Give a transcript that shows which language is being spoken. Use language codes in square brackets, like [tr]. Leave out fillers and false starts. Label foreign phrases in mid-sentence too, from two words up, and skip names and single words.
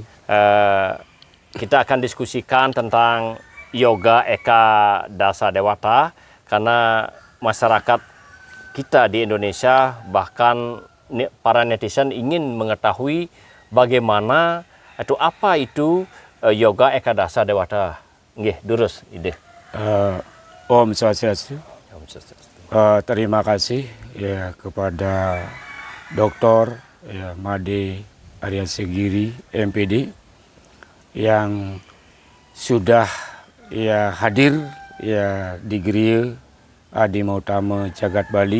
[id] Kita akan diskusikan tentang yoga Eka Dasa Dewata karena masyarakat kita di Indonesia, bahkan para netizen ingin mengetahui bagaimana atau apa itu yoga Eka Dasa Dewata. [ban] Nggih, durus Ide. [sa] Om Swastiastu. [id] Terima kasih ya kepada Dr. Made Arya Segiri MPD yang sudah hadir di Geria Adi Mahotama Jagat Bali.